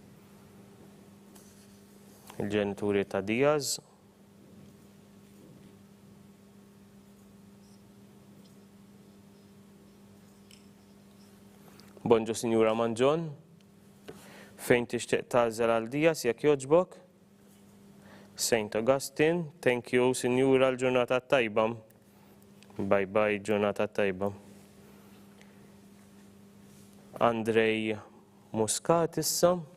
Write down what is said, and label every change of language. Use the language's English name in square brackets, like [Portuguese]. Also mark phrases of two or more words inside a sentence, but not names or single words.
[Maltese] Il-ġenituri ta' Diaz. Bonġu Sinjura Manġon. Fejn tixtieq tagħżel għal Diaz jekk jogħġbok? [English] St. Augustine, thank you, [Maltese] Sinjura, l-ġurnata tajba. [English] Bye bye, [Maltese] ġurnata tajba. Andrej Muscat issa.